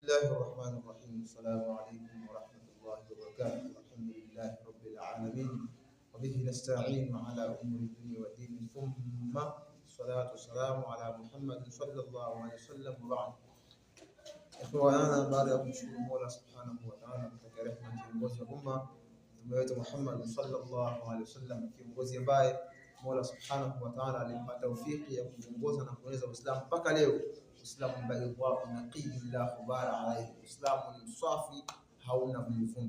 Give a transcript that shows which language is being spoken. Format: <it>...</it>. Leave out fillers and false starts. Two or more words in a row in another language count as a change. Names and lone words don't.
<ar>الله الرحمن الرحيم. السلام عليكم ورحمة الله وبركاته. الحمد لله رب العالمين وبه نستعين على أمور الدنيا والدين، ثم الصلاة والسلام على محمد صلى الله عليه وسلم وبعد. Ikhwana,</ar> <sw>baada ya kumshukuru Mola</sw> <ar>سبحانه وتعالى,</ar> <sw>kutakia rehema na kiongozi wa umma Mtume wetu Muhammad</sw> <ar>صلى الله عليه وسلم,</ar> <sw>kiongozi ambaye Mola</sw> <ar>سبحانه وتعالى</ar> <sw>alimpa taufiki ya kuongoza na kueneza Uislamu mpaka leo. Uislamu ambaye</sw> <ar>نقي لا غبار عليه,</ar> <sw>Uislamu ni msafi, hauna vumbi.</sw>